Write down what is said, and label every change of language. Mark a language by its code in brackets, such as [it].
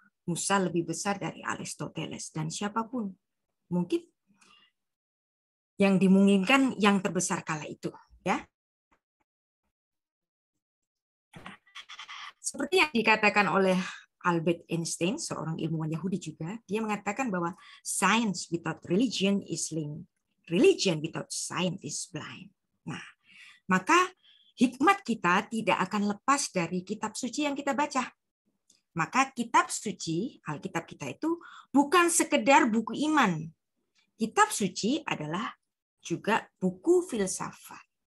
[id] Musa lebih besar dari Aristoteles dan siapapun. Mungkin yang dimungkinkan yang terbesar kala itu, ya. Seperti yang dikatakan oleh Albert Einstein, seorang ilmuwan Yahudi juga, dia mengatakan bahwa [en] science without religion is lame. Religion without science is blind. [id] Nah, maka hikmat kita tidak akan lepas dari kitab suci yang kita baca. Maka kitab suci, Alkitab kita itu bukan sekedar buku iman. Kitab suci adalah juga buku filsafat.